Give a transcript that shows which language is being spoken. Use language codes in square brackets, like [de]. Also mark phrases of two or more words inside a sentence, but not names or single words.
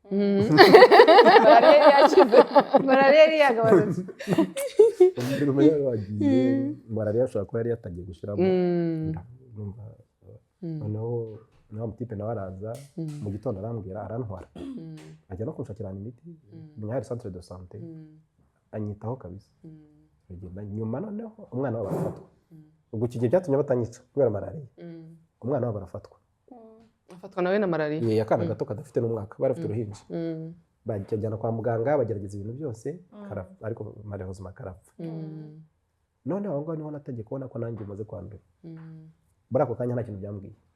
[rw] malaria yari yagabanutse malaria ashobora kuba yari yatangiye gushyiramo numva noneho umutipe nawe araza mu gitondo arambwira arantwara ajya no kunshakira imiti hari [fr] centre de santé [rw] anyitaho kabisa nyuma noneho umwana wabo arafatwa ubwo iki gihe byatumye batanyica kubera malaria umwana wabo arafatwa afatwa nawe na malaria akana gato kadafite n'umwaka barafite uruhinja bajyana kwa muganga bagerageza ibintu byose ariko malheureusement karapfa noneho aho ngaho niho natangiye kubona ko nanjye umaze kwandura muri ako kanya nta kintu byambwiye